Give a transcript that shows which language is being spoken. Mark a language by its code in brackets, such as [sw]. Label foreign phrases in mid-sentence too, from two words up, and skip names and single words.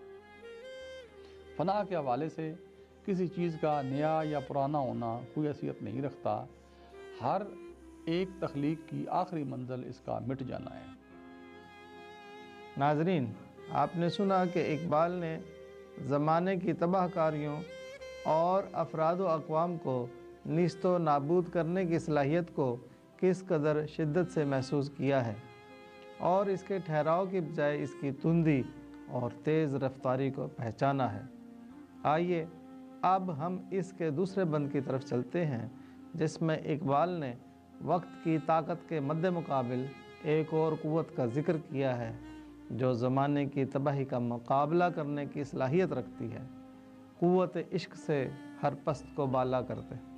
[ur] فنا کے حوالے سے کسی چیز کا نیا یا پرانا ہونا کوئی حیثیت نہیں رکھتا، ہر ایک تخلیق کی آخری منزل اس کا مٹ جانا ہے۔ ناظرین، آپ نے سنا کہ اقبال نے زمانے کی تباہ کاریوں اور افراد و اقوام کو نیست و نابود کرنے کی صلاحیت کو کس قدر شدت سے محسوس کیا ہے، اور اس کے ٹھہراؤ کی بجائے اس کی تندی اور تیز رفتاری کو پہچانا ہے۔ آئیے اب ہم اس کے دوسرے بند کی طرف چلتے ہیں، جس میں اقبال نے وقت کی طاقت کے مد مقابل ایک اور قوت کا ذکر کیا ہے جو زمانے کی تباہی کا مقابلہ کرنے کی صلاحیت رکھتی ہے، قوت عشق سے ہر پست کو بالا کرتے